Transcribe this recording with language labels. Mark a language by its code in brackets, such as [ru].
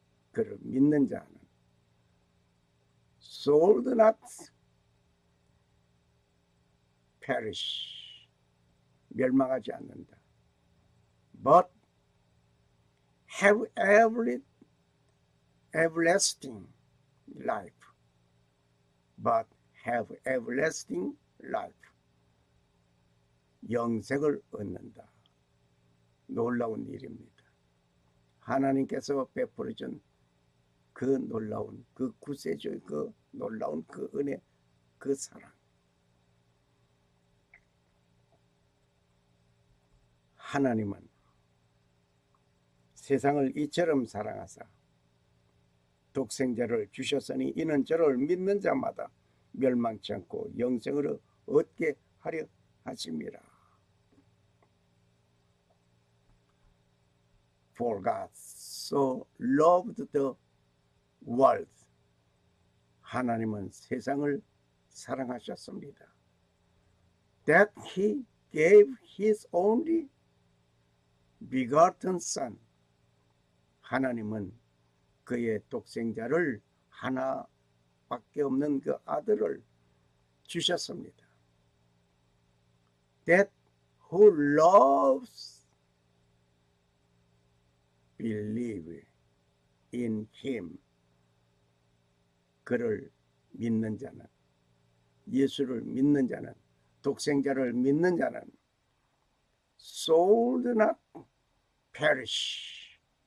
[ko] 그를 믿는 자는 [en] should not perish. [ko] 멸망하지 않는다. [en] But have everlasting life. But have everlasting life. [ko] 영생을 얻는다. 놀라운 일입니다. 하나님께서 베풀어 준 그 놀라운 그 구세주의 그 놀라운 그 은혜 그 사랑. 하나님은 세상을 이처럼 사랑하사 독생자를 주셨으니 이는 저를 믿는 자마다 멸망치 않고 영생을 얻게 하려 하심이라. [en] For God so loved the world. [ko] 하나님은 세상을 사랑하셨습니다. [en] That he gave his only begotten son. [ko] 하나님은 그의 독생자를 하나밖에 없는 그 아들을 주셨습니다. [en] That who loves believe in him. [ko] 그를 믿는 자는, 예수를 믿는 자는, 독생자를 믿는 자는 [en] should not perish.